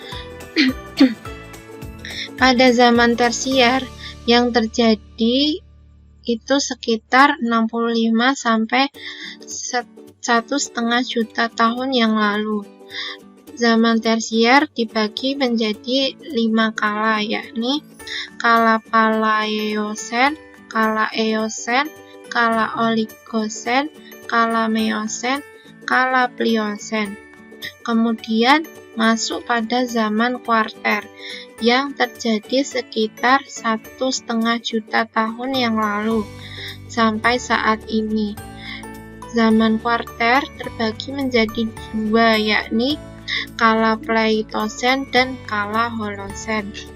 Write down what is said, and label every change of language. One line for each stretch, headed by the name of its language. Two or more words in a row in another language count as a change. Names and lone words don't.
Indonesian: Pada zaman Tersier yang terjadi itu sekitar 65 sampai 1,5 juta tahun yang lalu. Zaman Tersier dibagi menjadi 5 kala, yakni kala Palaeosen, kala Eosen, kala Oligosen, kala Meosen, kala Pliosen. Kemudian masuk pada zaman Kuarter yang terjadi sekitar 1,5 juta tahun yang lalu sampai saat ini. Zaman Kuarter terbagi menjadi 2, yakni kala Pleistocene dan kala Holocene.